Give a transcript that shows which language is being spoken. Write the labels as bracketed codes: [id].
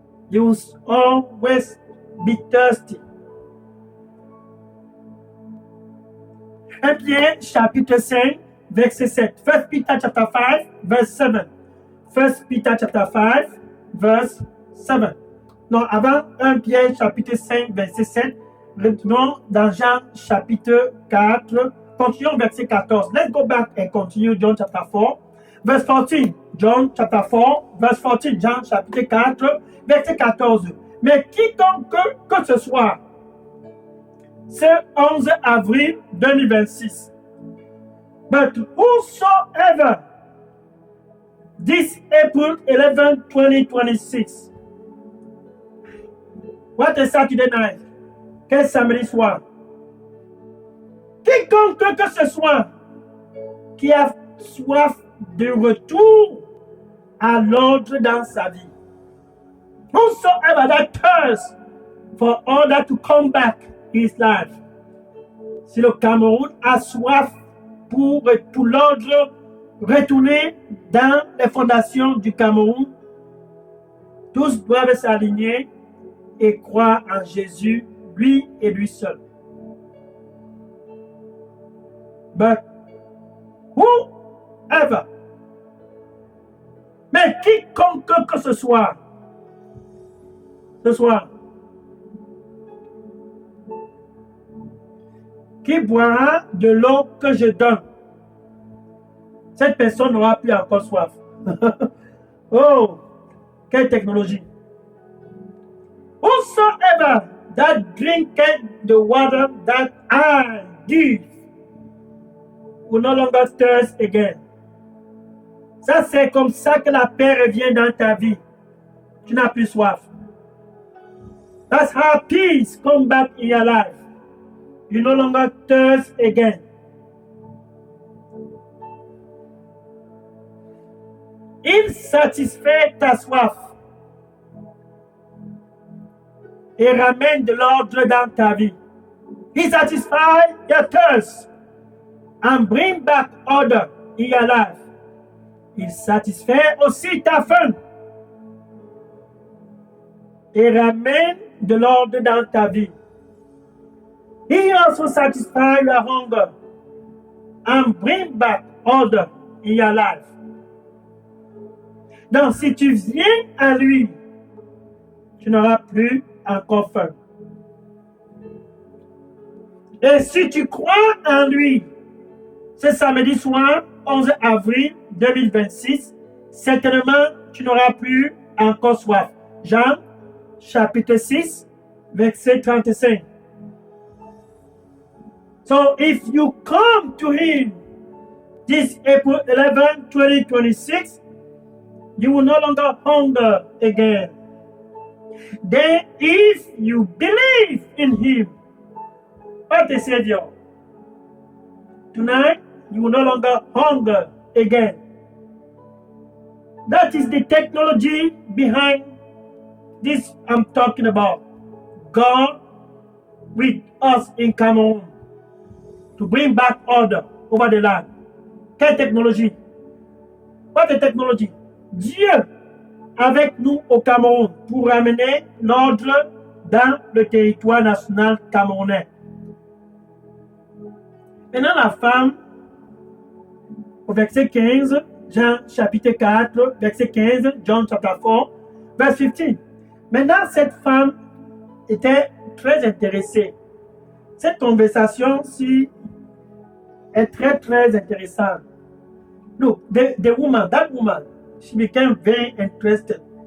[en] You will always be thirsty. [fr] 1 Pierre chapitre 5, verset 7. [en] 1 Peter chapter 5, verse 7. 1 Peter chapter 5, verse 7. [fr] Non, avant 1 Pierre chapitre 5, verset 7, retournons dans Jean chapitre 4, continuons verset 14. [en] Let's go back and continue John chapter 4, verse 14. John chapter 4, verse 14. [fr] Jean chapitre 4, verset 14. Mais quiconque que ce soit, ce 11 avril 2026. [en] But whosoever this April 11, 2026. What a Saturday night. [fr] Quel samedi soir. Quiconque que ce soit qui a soif de retour à l'ordre dans sa vie. [en] Whosoever that thirsts for order to come back in his life. [fr] Si le Cameroun a soif pour l'ordre retourner dans les fondations du Cameroun, Tous doivent s'aligner et croire en Jésus, lui et lui seul. [en] But whoever, [fr] mais quiconque que ce soir, qui boira de l'eau que je donne, cette personne n'aura plus encore soif. Oh, quelle technologie. [en] Whosoever that drinketh the water that I give will no longer thirst again. [fr] Ça, c'est comme ça que la paix revient dans ta vie. Tu n'as plus soif. [en] That's how peace comes back in your life. You no longer thirst again. [fr] Il satisfait ta soif et ramène de l'ordre dans ta vie. [en] He satisfies your thirst and bring back order in your life. [fr] Il satisfait aussi ta faim et ramène de l'ordre dans ta vie. [en] He also satisfies your hunger and bring back order in your life. [fr] Donc, si tu viens à lui, tu n'auras plus encore faim. Et si tu crois en lui, ce samedi soir, 11 avril 2026, certainement, tu n'auras plus encore soif. Jean, chapitre 6, verset 35. [en] So, if you come to him this April 11, 2026, you will no longer hunger again. Then, if you believe in him, what the Savior, tonight you will no longer hunger again. That is the technology behind this I'm talking about. God with us in Cameroon to bring back order over the land. [fr] Quelle technologie? [en] What the technology? [fr] Dieu avec nous au Cameroun pour ramener l'ordre dans le territoire national camerounais. Maintenant, la femme, au verset 15, Jean chapitre 4, verset 15, [en] John chapter 4, [fr] verset 15. Maintenant, cette femme était très intéressée. Cette conversation-ci est très, très intéressante. [en] Look, the woman, that woman, she became very interested.